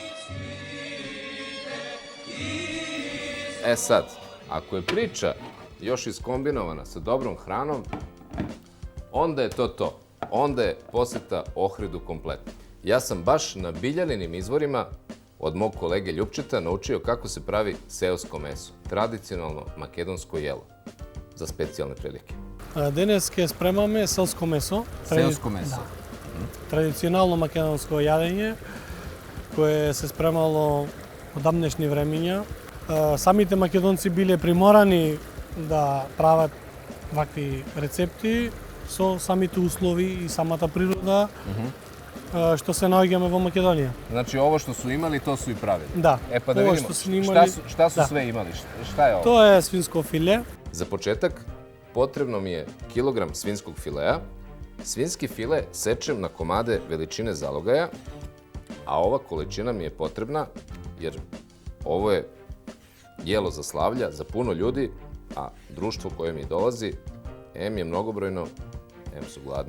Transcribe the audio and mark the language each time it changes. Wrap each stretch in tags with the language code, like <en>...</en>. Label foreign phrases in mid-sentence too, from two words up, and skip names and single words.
<sr>E sad, ako je priča još iskombinovana sa dobrom hranom, onda je to to. Onda je poseta Ohridu kompletna. Ja sam baš na Biljaninim izvorima od mog kolege Ljupčeta naučio kako se pravi seosko meso, tradicionalno makedonsko jelo za specijalne prilike.</sr> <mk>Денес ќе спремаме селско месо. Селско месо. Традиционално македонско јадење, кое се спремало од давнешни времиња. Самите македонци биле приморани да прават вакви рецепти со самите услови и самата природа што се наоѓаме во Македонија. Значи,</mk> <sr>ovo što su imali, to su i pravili.</sr> <mk>Да.</mk> <sr>E pa da Ovo vidimo, što su imali, šta su da. sve imali? Šta je ovo?</sr> <mk>Тоа е свинско филе.</mk> <sr>Za početak, potrebno mi je kilogram svinskog filea. Svinski file sečem na komade veličine zalogaja, a ova količina mi je potrebna jer ovo je jelo za slavlja, za puno ljudi, a društvo koje mi dolazi, em je mnogobrojno, em su gladni.</sr>